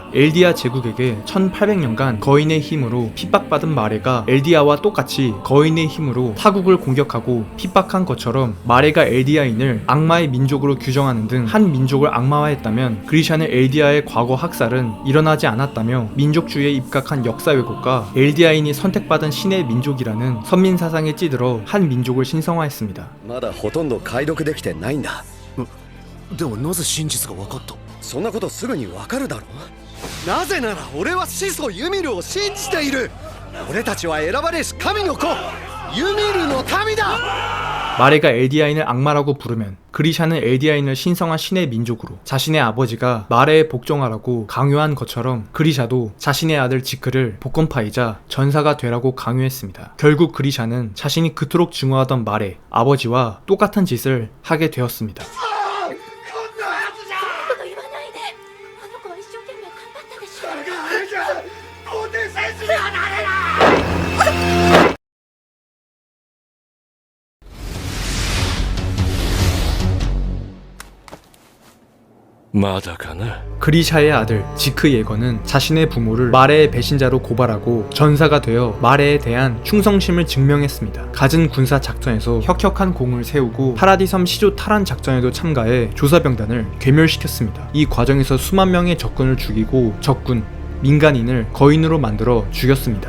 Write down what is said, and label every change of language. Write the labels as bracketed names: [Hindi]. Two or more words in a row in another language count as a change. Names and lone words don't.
[Korean] 엘디아 제국에게 1800년간 거인의 힘으로 핍박받은 마레가 엘디아와 똑같이 거인의 힘으로 타국을 공격하고 핍박한 것처럼 마레가 엘디아인을 악마의 민족으로 규정하는 등 한 민족을 악마화했다면 그리샤는 엘디아의 과거 학살은 일어나지 않았다며 민족주의에 입각한 역사 왜곡과 엘디아인이 선택받은 신의 민족이라는 선민사상에 찌들어 한 민족을 신성화했습니다. [Japanese] まだほとんど解読できてないんだ。 でもなぜ真実が分かった？そんなことすぐに分かるだろう。なぜなら俺は始祖ユミルを信じている。俺たちは選ばれし神の子ユミルの民だ。 [Korean] 마레가 엘디아인을 악마라고 부르면 그리샤는 엘디아인을 신성한 신의 민족으로 자신의 아버지가 마레에 복종하라고 강요한 것처럼 그리샤도 자신의 아들 지크를 복권파이자 전사가 되라고 강요했습니다. 결국 그리샤는 자신이 그토록 증오하던 마레, 아버지와 똑같은 짓을 하게 되었습니다. [Japanese] 言わないで。あの子は一生懸命頑張ったでしょ。まだかな。 [Korean] 그리샤의 아들 지크 예거는 자신의 부모를 마레의 배신자로 고발하고 전사가 되어 마레에 대한 충성심을 증명했습니다. 갖은 군사 작전에서 혁혁한 공을 세우고 파라디섬 시조 탈환 작전에도 참가해 조사병단을 괴멸시켰습니다. 이 과정에서 수만 명의 적군을 죽이고 적군, 민간인을 거인으로 만들어 죽였습니다.